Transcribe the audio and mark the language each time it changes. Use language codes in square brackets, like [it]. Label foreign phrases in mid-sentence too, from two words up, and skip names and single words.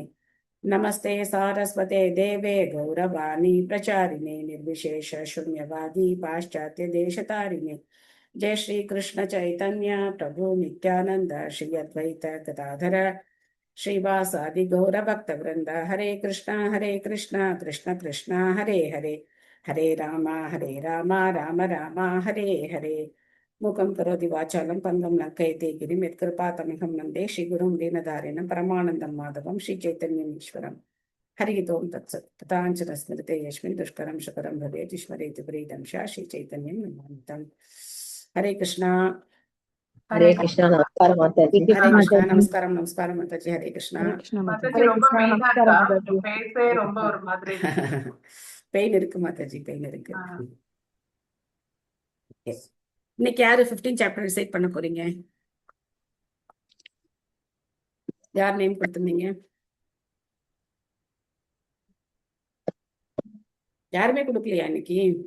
[sa] नमस्ते सारस्वते देवे गौरवाणी प्रचारिणे निर्विशेष शून्यवादी पाश्चात्य देशतारिणे। जय श्री कृष्ण चैतन्य प्रभु नित्यानंद श्री अद्वैत गदाधर श्रीवासादि गौरभक्तवृंद। हरे कृष्णा कृष्ण कृष्ण हरे हरे हरे राम राम राम हरे हरे। मूकं करोति वाचालं पङ्गं लङ्कयति गिरिं यत्कृपातमहं वन्दे श्रीगुरुं दीनदारिणं परमानन्दं माधवं श्रीचैतन्यमीश्वरम्। हरिः ओं तत्सत्। तथाञ्चन स्मृते यस्मिन् दुष्करं सुकरं भवेत् स्मरेति प्रीतं सा श्रीचैतन्यं नमामितं। हरे कृष्णा [kn] ಹರೇ ಕೃಷ್ಣ. ನಮಸ್ಕಾರ ಮಾತಾಜಿ. [hi] हरे कृष्णा नमस्कारम नमस्कार माताजी। हरे कृष्णा हरे कृष्णा माताजी। [ta] மாதாஜி [hi] हरे [ta] ரொம்ப [hi] कृष्णा [ta] மெயினா [hi] नमस्कार [ta] இருக்கா? [hi] माताजी। [ta] உங்க ஃபேஸே ரொம்ப ஒரு மாதிரி இருக்கு. பெயின் இருக்கு மாதாஜி, பெயின் இருக்கு. ஆ. [en] Yes. [ta] இன்னைக்கு யாரு 15 சாப்டர் ரிசைட் பண்ண போறீங்க? யார் நேம் கொடுத்திருந்தீங்க? யாருமே கொடுக்கலையா இன்னைக்கு?